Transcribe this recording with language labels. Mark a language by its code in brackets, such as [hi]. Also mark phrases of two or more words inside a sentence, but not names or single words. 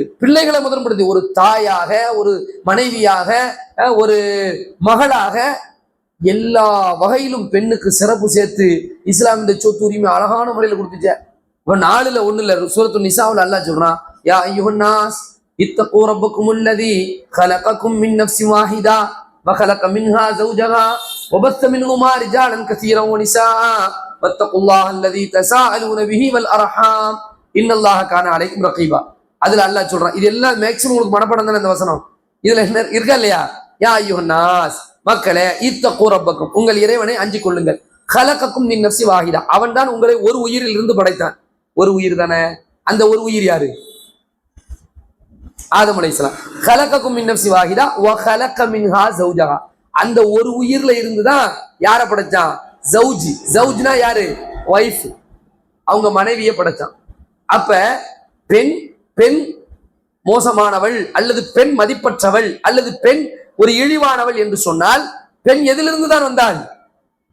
[ta] பிள்ளைகளை முதன்மைப்படுத்தி ஒரு தாயாக, ஒரு மனைவியாக, ஒரு மகளாக, எல்லா வகையிலும் பெண்ணுக்கு சிறப்பு சேர்த்து இஸ்லாம் இந்த சொத்து உரிமை அழகான முறையில் கொடுத்துச்ச. இப்ப 4ல் 1 சூரத்து நிசாவுல அல்லாஹ் சொல்றான், [ar] يا أيها الناس اتقوا ربكم الذي خلقكم من نفس واحدة وخلق منها زوجها وبث منهما رجالا كثيرا ونساء واتقوا الله الذي تساءلون به والارحام ان الله كان عليكم رقيبا. [ta] அதுல அல்லாஹ் சொல்றான். இது எல்லாம் மேக்ஸிமம் உங்களுக்கு மனப்பாடம் தானே இந்த வசனம்? இதுல என்ன இருக்கா இல்லையா? [ar] يا أيها الناس, [ta] மக்களே, [ar] اتقوا ربكم, [ta] உங்கள் இறைவனை அஞ்சிக் கொள்ளுங்கள். [ar] خلقكم من نفس واحدة, [ta] அவன் தான் உங்களை ஒரு உயிரில் இருந்து படைத்தான். ஒரு உயிர் தானே? அந்த ஒரு உயிர் யாரு? ஆதம் அலைஹிஸ்ஸலாம். [ar] خلقكم من نفس واحدة وخلق منها زوجها, [ta] அந்த ஒரு உயிர்ல இருந்துதான் யாரை படைச்சான்? ஜவுஜ்னா யாரு? வைஃப், அவங்க மனைவியை படைச்சான். அப்ப பெண் பெண் மோசமானவள் அல்லது பெண் மதிப்பற்றவள் அல்லது பெண் ஒரு இழிவானவள் என்று சொன்னால் பெண் எதிலிருந்து தான் வந்தாள்?